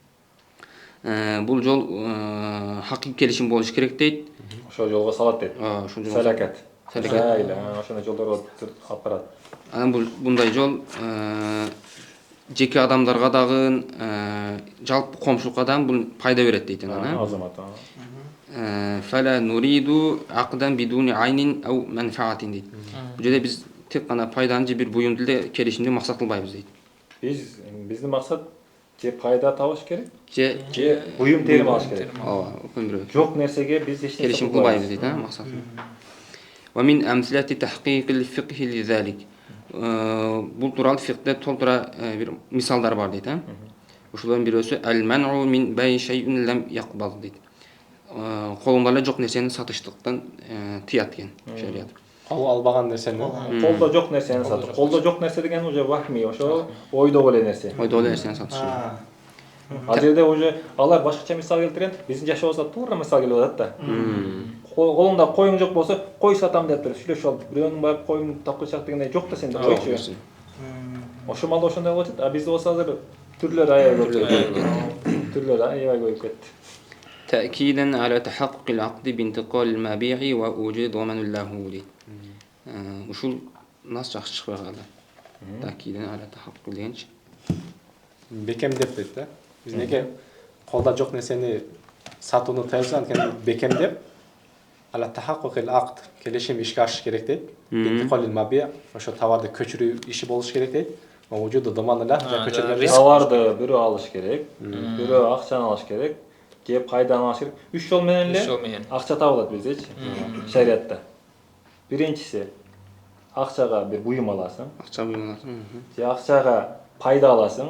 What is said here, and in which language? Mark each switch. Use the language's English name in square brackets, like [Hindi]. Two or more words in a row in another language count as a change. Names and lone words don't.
[Kyrgyz] Бул жол хакыйкый келишим болуш керек дейт. Ошол жолго салат дейт. Салакат. Ошондой жолдорго алып барат. Анан мындай жол жеке адамдарга дагы жалпы коомчулукка дагы бул пайда берет дейт анан. Азамат. [Arabic] فلا نريد عقدا بدون عين أو منفعة дейт. [Kyrgyz] Бул жерде биз тек гана пайданы же бир буюмду эле келишимди максат кылбайбыз дейт. Биздин максат же пайда табыш керек, же буюм терим алыш керек. Жок нерсеге биз эч келишим кылбайбыз дейт, максат. [Arabic] ومن أمثلة تحقيق الفقه لذلك. [Kyrgyz] Бул тууралуу фикте толтура бир мисалдар бар дейт. [Arabic] Ошолордун бирөөсү المنع من بيع شيء لم يقبل дейт. [Kyrgyz] Колунда эле жок нерсени сатыштыктан тыят экен шарият. Кол албаган нерсени. Колдо жок нерсени сатыш. Колдо жок нерсе деген уже вахми, ошо ойдогу эле нерсе. Ойдогу эле нерсени сатыш. Ал жерде уже алар башкача мисал келтирген, биздин жашообузга туура мисал келип атат да. Колуңда коюң жок болсо, кой сатам деп туруп сүйлөшүп алып, бирөөнүн барып коюң такылчак дегенде жок да сенде койчу. Ошол малда ошондой болот, а бизде болсо азыр түрлөр аябай көп. Түрлөр аябай көп кетти. [Arabic] تأكيدا على تحقق العقد بانتقال المبيع ووجود ضمان له дейт. [Kyrgyz] Ушул нас жакшы чыгып калды. [Arabic] Тәкиден على تحقق дегенчи. [Kyrgyz] Бекемдеп дейт да. Биз неге колда жок нерсени сатууну тыйса анткени бекемдеп [Arabic] على تحقق العقد [Kyrgyz] келишим ишке ашыш керек дейт. [Arabic] بانتقال المبيع [Kyrgyz] ошо товарды көчүрүү иши болуш керек дейт. [Arabic] ووجود ضمان له көчүргөн [Kyrgyz] товарды бирөө алыш керек, бирөө акчаны алыш керек. Кеп пайданы алыш керек. 3 жол менен эле акча табылат биздечи. Шариатта. Биринчиси акчага бир буюм аласың. Акча буюм аласың. Же акчага пайда аласың.